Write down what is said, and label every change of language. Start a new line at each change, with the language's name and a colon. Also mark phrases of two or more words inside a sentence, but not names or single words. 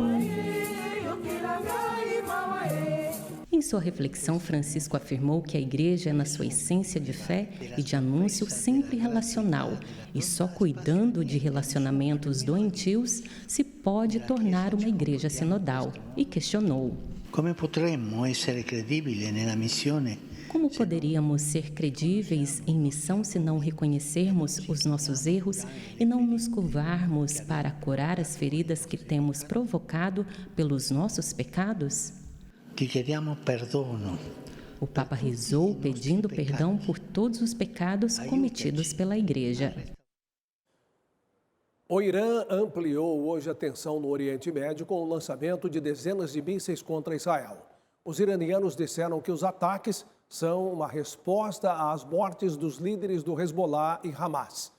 Portuguese: Em sua reflexão, Francisco afirmou que a Igreja é, na sua essência de fé e de anúncio, sempre relacional, e só cuidando de relacionamentos doentios se pode tornar uma Igreja sinodal, e questionou:
Italian: Come potremmo essere credibili nella missione?
Portuguese: Como poderíamos ser credíveis em missão se não reconhecermos os nossos erros e não nos curvarmos para curar as feridas que temos provocado pelos nossos pecados?
Italian: Ti chiediamo perdono.
Portuguese: O Papa rezou pedindo perdão por todos os pecados cometidos pela Igreja. O Irã ampliou hoje a tensão no Oriente Médio com o lançamento de dezenas de mísseis contra Israel. Os iranianos disseram que os ataques são uma resposta às mortes dos líderes do Hezbollah e Hamas.